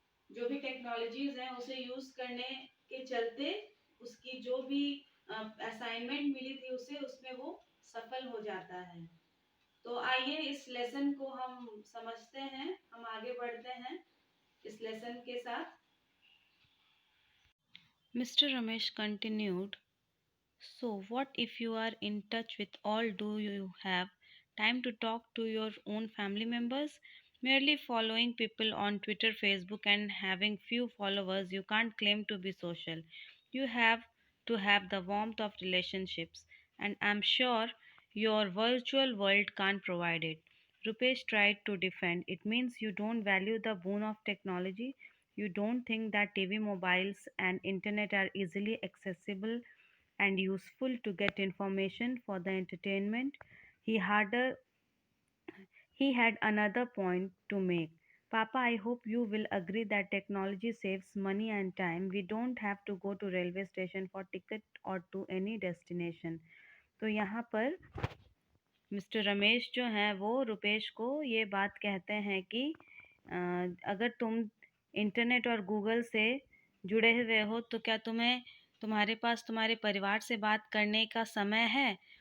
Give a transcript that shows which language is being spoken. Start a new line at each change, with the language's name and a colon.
Hindi: जो भी टेक्नोलॉजीज हैं उसे यूज करने के चलते उसकी जो भी असाइनमेंट मिली थी उसे, उसमें वो सफल हो जाता है। तो आइए इस लेसन को हम समझते हैं, हम आगे बढ़ते हैं इस लेसन के साथ।
English: Mr. Ramesh continued, "So, what if you are in touch with all? Do you have time to talk to your own family members? Merely following people on Twitter, Facebook, and having few followers, you can't claim to be social. You have to have the warmth of relationships, and I'm sure your virtual world can't provide it." Rupesh tried to defend. "It means you don't value the boon of technology. You don't think that TV, mobiles, and internet are easily accessible and useful to get information for the entertainment." He harder he had another point to make. "Papa, I hope you will agree that technology saves money and time. We don't have to go to railway station for ticket or to any destination."
Hindi: तो यहाँ पर mister Ramesh जो हैं वो रुपेश को ये बात कहते हैं कि अगर तुम इंटरनेट और गूगल से जुड़े हुए हो तो क्या तुम्हारे पास तुम्हारे परिवार से बात करने का समय है?